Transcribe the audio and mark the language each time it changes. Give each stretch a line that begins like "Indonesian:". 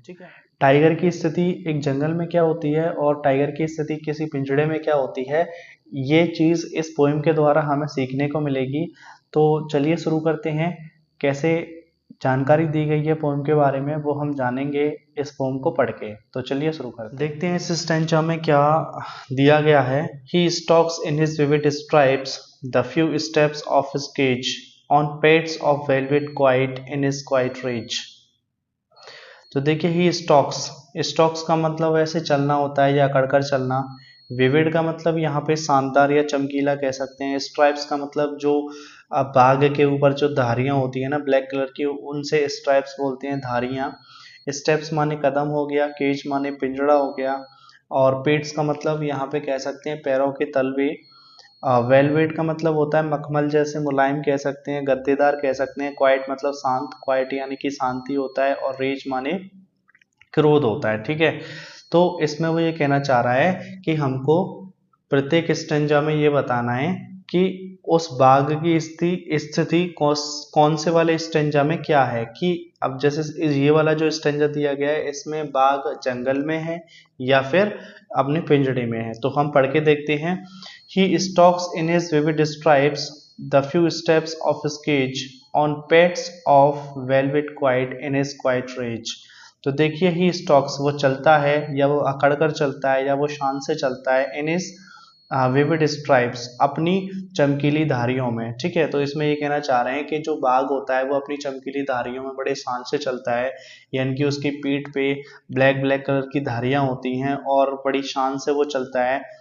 Hindi: ठीक है, टाइगर की स्थिति एक जंगल में क्या होती है और टाइगर की स्थिति किसी पिंजड़े में क्या होती है, ये चीज़ इस पोएम के द्वारा हमें सीखने को मिलेगी। तो चलिए शुरू करते हैं। कैसे जानकारी दी गई है पोएम के बारे में वो हम जानेंगे इस पोएम को पढ़ के। तो चलिए शुरू करते हैं। देखते हैं इस स्टेंचा में क्या दिया गया है।
English: He stalks in his vivid stripes the few steps of his cage on pads of velvet quiet in his quiet rage।
Hindi: तो देखिए
English: ही स्टॉक्स
Hindi: का मतलब ऐसे चलना होता है या अकड़कर चलना। विविड का मतलब यहाँ पे शानदार या चमकीला कह सकते हैं। स्ट्राइप्स का मतलब जो बाघ के ऊपर जो धारियां होती है ना ब्लैक कलर की, उनसे स्ट्राइप्स बोलते हैं, धारियां। स्टेप्स माने कदम हो गया, केज माने पिंजड़ा हो गया, और पेट्स का मतलब यहाँ पे कह सकते हैं पैरों के तलवे। वेलवेट का मतलब होता है मखमल जैसे मुलायम कह सकते हैं, गद्देदार कह सकते हैं। क्वाइट मतलब शांत, क्वाइट यानी कि शांति होता है, और रेज माने क्रोध होता है। ठीक है, तो इसमें वो ये कहना चाह रहा है कि हमको प्रत्येक स्टेंजा में ये बताना है कि उस बाघ की स्थिति कौन से वाले स्टेंजा में क्या है। कि अब जैसे ये वाला जो स्टेंजा दिया गया है इसमें बाघ जंगल में है या फिर अपने पिंजड़े में है। तो हम पढ़ के देखते हैं।
English: He stalks in his vivid stripes the few steps of his cage on pads of velvet quiet in his quiet rage।
Hindi: तो देखिए
English: ही स्टॉक्स,
Hindi: वो चलता है या वो अकड़ कर चलता है या वो शान से चलता है
English: in his vivid stripes,
Hindi: अपनी चमकीली धारियों में। ठीक है, तो इसमें ये कहना चाह रहे हैं कि जो बाघ होता है वो अपनी चमकीली धारियों में बड़े शान से चलता है, यानी कि उसकी पीठ पे ब्लैक ब्लैक कलर की धारियां होती हैं और बड़ी शान से वो चलता है।